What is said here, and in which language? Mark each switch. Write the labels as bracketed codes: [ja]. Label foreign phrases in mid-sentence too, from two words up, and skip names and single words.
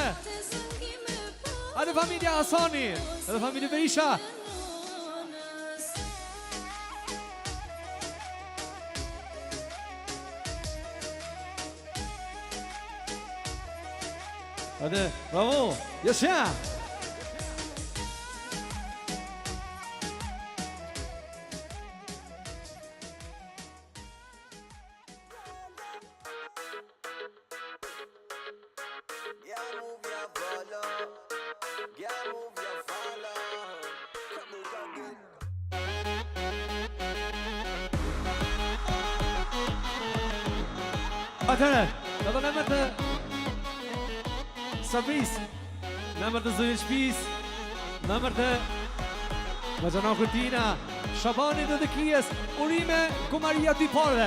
[sq] Hajde familja Hasani, edhe familja Berisha. [tr] Hadi, bravo, yaşa! [en] Yeah, move your follow. Yeah, move your follow. Come move again. [sq] Atëre, edhe në emër të Sabris, në emër të zëjë shpis, në emër të Vajana Kurtina, Shabanit dhe të Kijes, urime ku Maria dy parve.